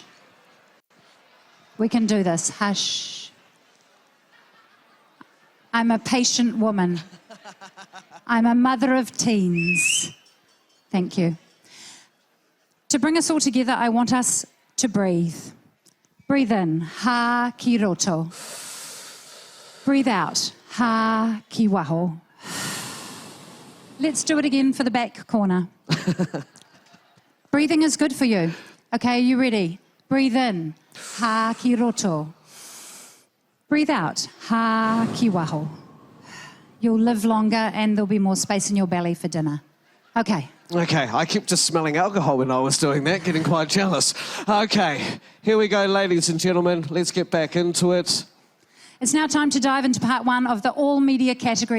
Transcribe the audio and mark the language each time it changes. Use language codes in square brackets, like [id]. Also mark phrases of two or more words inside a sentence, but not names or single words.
[en] We can do this. Hush. I'm a patient woman. I'm a mother of teens. Thank you. To bring us all together, I want us to breathe. Breathe in, [mi] ha ki roto. [en] Breathe out, [mi] ha ki waho. [en] Let's do it again for the back corner. Breathing is good for you. Okay, you ready? Breathe in, [mi] ha ki roto. [en] Breathe out, [mi] ha ki waho. [en] You'll live longer and there'll be more space in your belly for dinner. Okay. Okay, I kept just smelling alcohol when I was doing that, getting quite jealous. Okay, here we go, ladies and gentlemen. Let's get back into it. It's now time to dive into part one of the all media category.